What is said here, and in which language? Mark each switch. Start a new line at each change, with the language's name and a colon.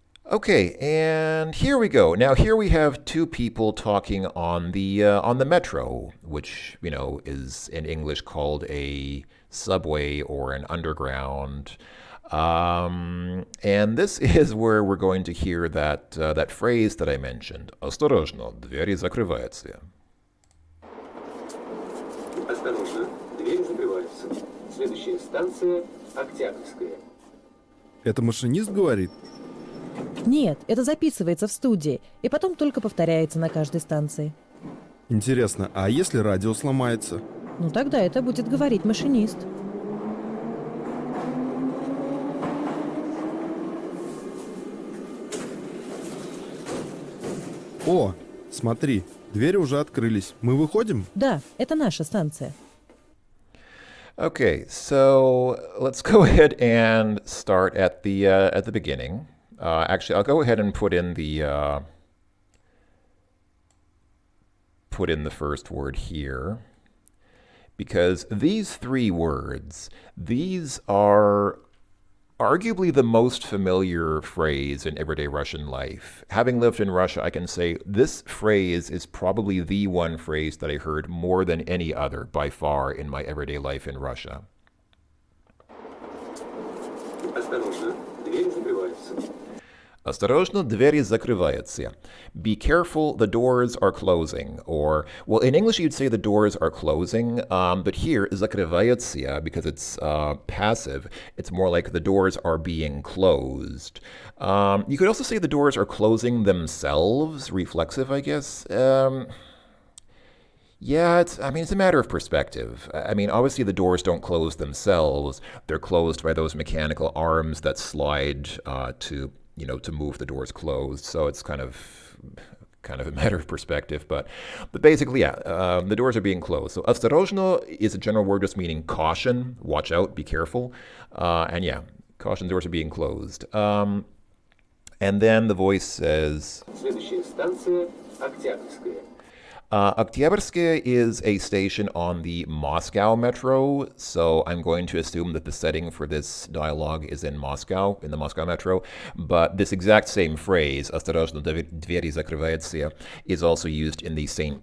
English: Okay, and here we go. Now here we have two people talking on the metro, which is in English called a subway or an underground. And this is where we're going to hear that phrase that I mentioned.
Russian: Осторожно, двери закрываются. Осторожно, двери закрываются. Следующая станция Октябрьская. Это машинист говорит? Нет, это записывается в студии и потом только повторяется на каждой станции. Интересно, а если радио сломается? Ну тогда это будет говорить машинист. О, смотри, двери уже открылись. Мы выходим? Да, это наша станция.
English: Okay, so let's go ahead and start at the beginning. Actually, I'll go ahead and put in the first word here, because these three words, these are arguably the most familiar phrase in everyday Russian life. Having lived in Russia, I can say this phrase is probably the one phrase that I heard more than any other by far in my everyday life in Russia.
Russian: Осторожно, двери закрываются. Осторожно, двери закрываются.
English: Be careful, the doors are closing. Or, well, in English you'd say the doors are closing, but here, закрываются, because it's passive, it's more like the doors are being closed. You could also say the doors are closing themselves, reflexive, I guess. Yeah, it's a matter of perspective. Obviously the doors don't close themselves. They're closed by those mechanical arms that slide to move the doors closed. So it's kind of a matter of perspective. But basically, yeah, the doors are being closed. So осторожно is a general word just meaning caution, watch out, be careful. And yeah, caution, doors are being closed. And then the voice says...
Russian: Следующая станция Октябрьская.
English: Oktyabrskaya is a station on the Moscow metro, so I'm going to assume that the setting for this dialogue is in Moscow, in the Moscow metro. But this exact same phrase,
Russian: осторожно, двери закрываются,
English: is also used in the St.